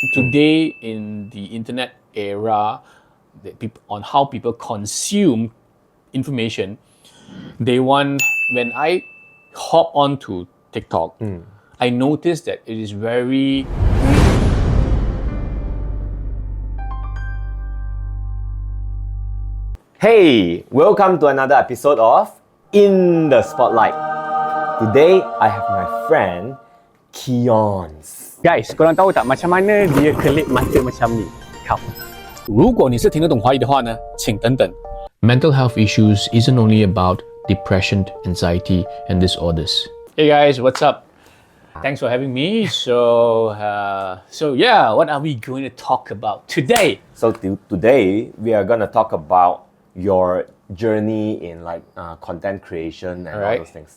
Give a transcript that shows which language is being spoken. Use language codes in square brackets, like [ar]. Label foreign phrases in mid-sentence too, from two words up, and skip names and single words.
[en] Today in the internet era, on how people consume information, they want, when I hop onto TikTok, I noticed that it is very... Hey, welcome to another episode of In the Spotlight. Today, I have my friend Kionz. [ms] Guys, korang tahu tak macam mana dia kelip mata macam ni? Kau. [zh] 如果你是听得懂华语的话呢，请等等。 [en] Mental health issues isn't only about depression, anxiety, and disorders. Hey guys, what's up? Thanks for having me. So yeah, what are we going to talk about today? So today, we are going to talk about your journey in content creation and all those things.